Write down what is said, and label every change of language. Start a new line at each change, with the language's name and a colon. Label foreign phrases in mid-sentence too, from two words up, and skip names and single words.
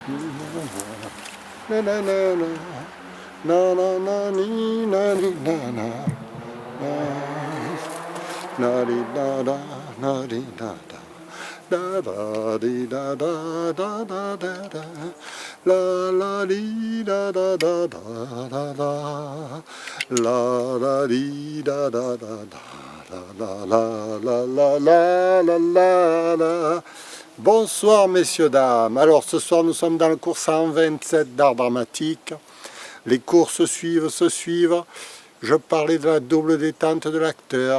French: Na na na na na na na ni na ni na na na na di da da na di da da da da di da da da da da da la la di da da da da da da la la di da da da da la la la la la la la la. Bonsoir messieurs, dames. Alors ce soir nous sommes dans le cours 127 d'art dramatique. Les cours se suivent. Je parlais de la double détente de l'acteur.